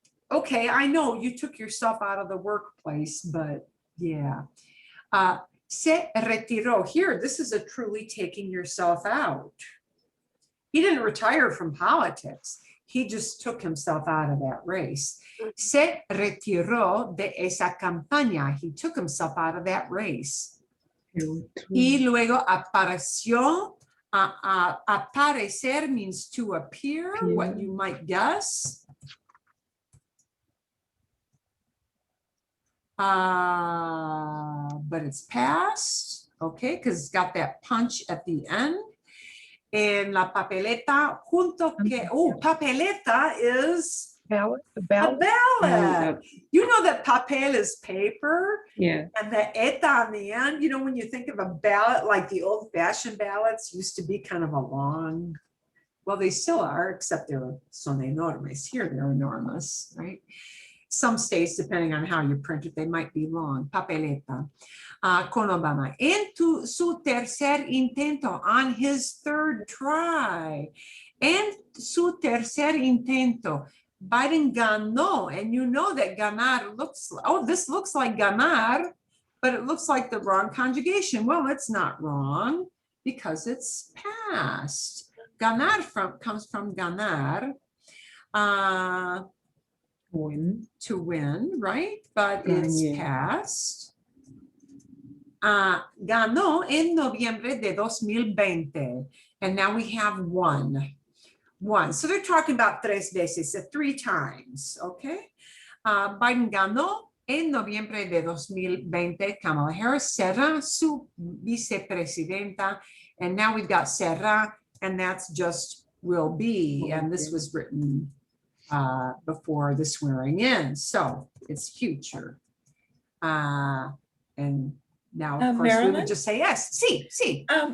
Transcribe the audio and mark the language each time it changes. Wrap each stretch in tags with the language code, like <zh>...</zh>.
<en>Okay, I know you took yourself out of the workplace, but yeah.</en> <es>Se retiró.</es> <en>Here, this is a truly taking yourself out. He didn't retire from politics. He just took himself out of that race.</en> <es>Se retiró de esa campaña.</es> <en>He took himself out of that race.</en> <es>Y luego apareció.</es> <en>Aparecer means to appear, what you might guess. But it's past, okay, because it's got that punch at the end.</en> <es>En la papeleta, junto que, papeleta is</es> <en>Ballot, the a ballot. ballot. You know that papel is paper, Yeah. and the eta on the end, you know, when you think of a ballot, like the old fashioned ballots used to be kind of a long, well, they still are, except they're</en> <es>son enormes.</es> <en>Here they're enormous, right? Some states, depending on how you print it, they might be long. Papeleta. Con Obama.</en> <es>En su tercer intento,</es> <en>on his third try.</en> <es>En su tercer intento, Biden ganó.</es> <en>And you know that ganar looks, this looks like ganar, but it looks like the wrong conjugation. Well, it's not wrong because it's past. Ganar comes from ganar. Win. To win, right? But it's past.</en> <es>Ganó en noviembre de 2020.</es> <en>And now we have one. So they're talking about tres veces, 3 times, okay?</en> <es>Biden ganó en noviembre de 2020. Kamala Harris será su vicepresidenta.</es> <en>And now we've got será, and that's just will be. And this was written before the swearing in. So it's future. And now, of course, we Marilyn? would just say yes. Sí.</en>